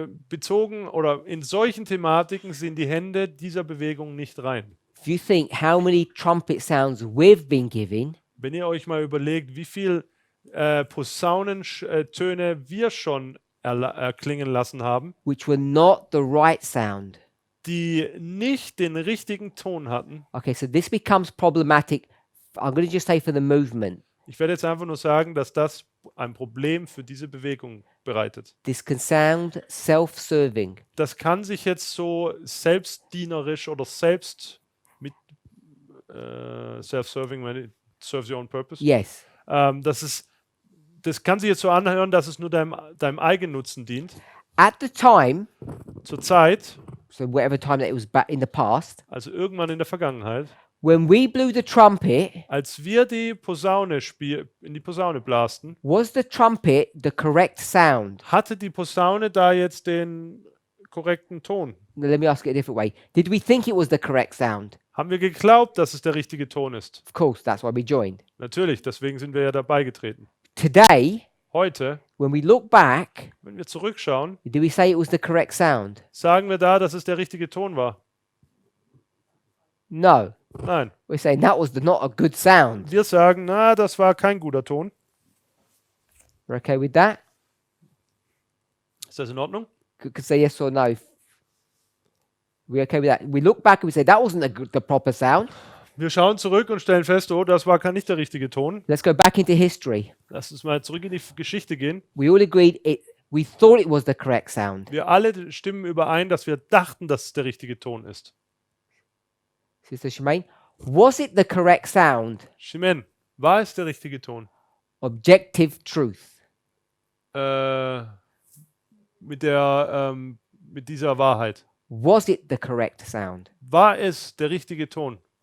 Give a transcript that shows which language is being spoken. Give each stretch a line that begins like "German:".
German: Bezogen oder in solchen Thematiken sind die Hände dieser Bewegung nicht rein.
English: If you think how many trumpet sounds we've been giving,
German: Wenn ihr euch mal überlegt, wie viel Posaunentöne wir schon erklingen lassen haben,
English: which were not the right sound,
German: die nicht den richtigen Ton hatten.
English: Okay, so this becomes problematic. I'm going to just say for the movement.
German: Ich werde jetzt einfach nur sagen, dass das ein Problem für diese Bewegung bereitet.
English: This can sound self-serving.
German: Das kann sich jetzt so selbstdienerisch oder selbst mit
English: self-serving, when it serves your own purpose. Yes.
German: Das kann sich jetzt so anhören, dass es nur deinem Eigennutzen dient.
English: At the time,
German: Zur Zeit,
English: so whatever time that it was back in the past,
German: also irgendwann in der Vergangenheit,
English: when we blew the trumpet,
German: als wir die Posaune in die Posaune blasten,
English: was the trumpet the correct sound?
German: hatte die Posaune da jetzt den korrekten Ton?
English: Now, let me ask it a different way. Did we think it was the correct sound?
German: Haben wir geglaubt, dass es der richtige Ton ist?
English: Of course, that's why we joined.
German: Natürlich, deswegen sind wir ja dabei getreten.
English: Today,
German: Heute,
English: when we look back,
German: wenn wir zurückschauen,
English: do we say it was the correct sound?
German: sagen wir da, dass es der richtige Ton war?
English: No.
German: Nein.
English: We're saying that was not a good sound.
German: Wir sagen, na, das war kein guter Ton.
English: We're okay with that?
German: Ist das in Ordnung?
English: Could say yes or no. We're okay with that. We look back and we say that wasn't the proper sound.
German: Wir schauen zurück und stellen fest, oh, das war nicht der richtige Ton.
English: Let's go back into history.
German: Lass uns mal zurück in die Geschichte gehen.
English: We all agreed we thought it was the correct sound.
German: Wir alle stimmen überein, dass wir dachten, dass es der richtige Ton ist.
English: Sister Shemaine, was it the correct sound?
German: Shimen, war es der richtige Ton?
English: Objective truth.
German: Mit dieser Wahrheit.
English: Was it the correct sound?
German: War es der richtige Ton?